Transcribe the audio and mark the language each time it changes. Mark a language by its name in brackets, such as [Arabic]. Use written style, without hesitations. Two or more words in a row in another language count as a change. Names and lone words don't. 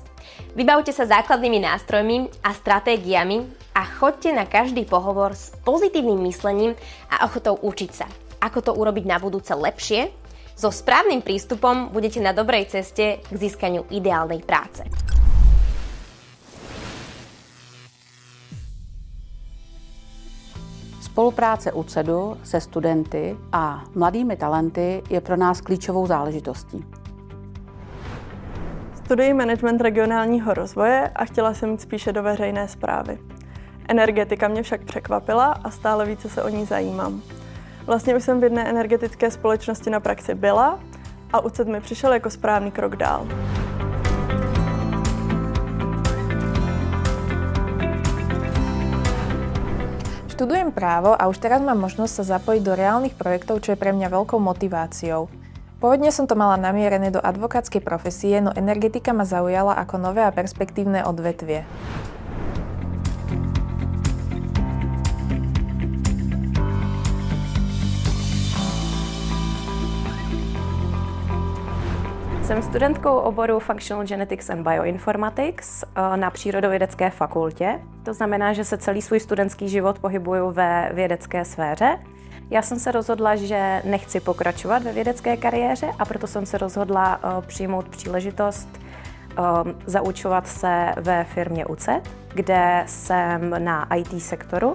[Slovak] Vybavte sa základnými nástrojmi a stratégiami a choďte na každý pohovor s pozitívnym myslením a ochotou učiť sa. Ako to urobiť na budúce lepšie? So správnym prístupom budete na dobrej ceste k získaniu ideálnej práce. [Czech] Spolupráce UCEDu se studenty a mladými talenty je pro nás klíčovou záležitostí. Studuji management regionálního rozvoje a chtěla jsem jít spíše do veřejné správy. Energetika mě však překvapila a stále více se o ní zajímám. Vlastně už jsem v jedné energetické společnosti na praxi byla a UCED mi přišel jako správný krok dál. [Slovak] Študujem právo a už teraz mám možnosť sa zapojiť do reálnych projektov, čo je pre mňa veľkou motiváciou. Pôvodne som to mala namierené do advokátskej profesie, no energetika ma zaujala ako nové a perspektívne odvetvie. [Czech] Jsem studentkou oboru Functional Genetics and Bioinformatics na Přírodovědecké fakultě. To znamená, že se celý svůj studentský život pohybuju ve vědecké sféře. Já jsem se rozhodla, že nechci pokračovat ve vědecké kariéře a proto jsem se rozhodla přijmout příležitost zaučovat se ve firmě UCED, kde jsem na IT sektoru.